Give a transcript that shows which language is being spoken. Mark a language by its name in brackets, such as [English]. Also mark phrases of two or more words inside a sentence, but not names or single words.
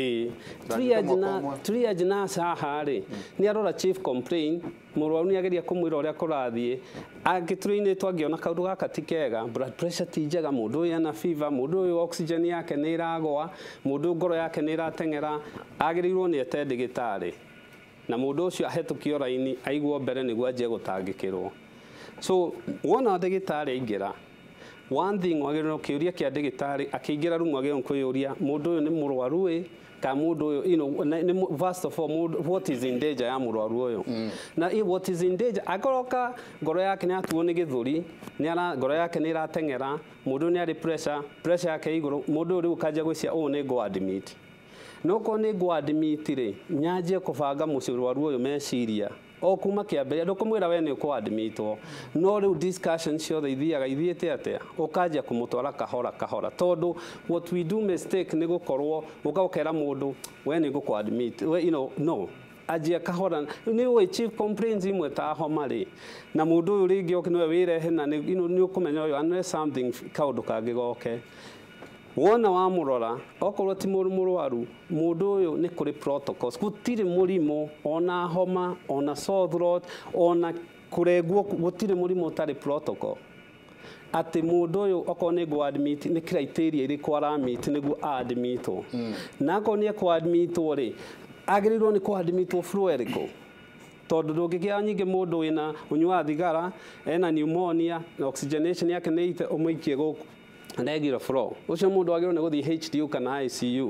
[English] Triage nurse [Kikuyu] haha rĩ nĩ arora [English] chief complaint, [Kikuyu] mũrwaru nĩ ageria kũmwĩra ũrĩa kũrathiĩ, angĩtũrĩinĩtwo angĩona kaũndũ gaka ti kega, [English] blood pressure [Kikuyu] ti njega, mũndũ ũyũ ena fever, mũndũ ũyũ oxygen yake nĩ ĩragwa, mũndũ ngoro yake nĩ ĩrateng'era, agĩrĩirwo nĩ ete ndagĩtarĩ, na mũndũ ũcio ahetũkio raini aigwo mbere nĩguo anjie gũtangĩkĩrwo. So wona ndagĩtarĩ aingĩra, [English] one thing [Kikuyu] wagĩrĩirwo kĩũria kĩa ndagĩtarĩ akĩingĩra rumu agĩrĩirwo kũyũria mũndũ ũyũ nĩ mũrwaru ĩ ka mũndũ ũyũ [English] first of all what is in danger [Kikuyu] ya mũrwaru ũyũ, na [English] what is in danger [Kikuyu] akoroka ngoro yake nĩ atuo nĩ gĩthũri, ngoro yake nĩ ĩrateng'era, mũndũ nĩ arĩ pressure yake igũrũ, mũndũ ũyũ rĩu kanjia gwĩcia ũũ nĩ [English] go admit. [Kikuyu] No ko nĩ [English] go admit [Kikuyu] rĩ nyanjie kũbanga mũrwaru ũyũ meciria o kuma kĩambĩrĩria, ndũkũmwĩra we nĩ ũkũadmitwo, no rĩu discussion ciothe ithiĩte atĩa ũkanjia kũmũtwara kahora tondũ [English] what we do mistake [Kikuyu] nĩ gũkorwo ũkera mũndũ we nĩ gũkũadmit, no anjia kahora. Nĩ ũĩ [English] chief complaints [Kikuyu] imwe ta homa rĩ na mũndũ ũyũ rĩngĩ nĩwe wĩrehe na nĩ ũkũmenya ũyũ [English] unless something [Kikuyu] kaũndũ kangĩgoke. Wona wa mũrora okorwo ti mũrwaru mũndũ ũyũ nĩ kũrĩ protocols, gũtirĩ mũrimũ ona homa ona [English] sore throat [Kikuyu] ona kũrengwo, gũtirĩ mũrimũ ũtarĩ protocol. Atĩ mũndũ ũyũ okorwo nĩ [English] go admit [Kikuyu] nĩ criteria irĩkũ aramit nĩguo admitwo, na akorwo nĩ ekũadmitwo rĩ agĩrĩirwo nĩ kũadmitwo flow ĩrĩkũ, tondũ ndũngĩkĩra nyingĩ mũndũ wĩna ũnyuaga thigara ena pneumonia na oxygenation yake nĩ ite ũmũikie gũkũ [English] regular flow, [Kikuyu] ucio mũndũ agĩrĩirwo nĩ gũthiĩ HDU kana ICU.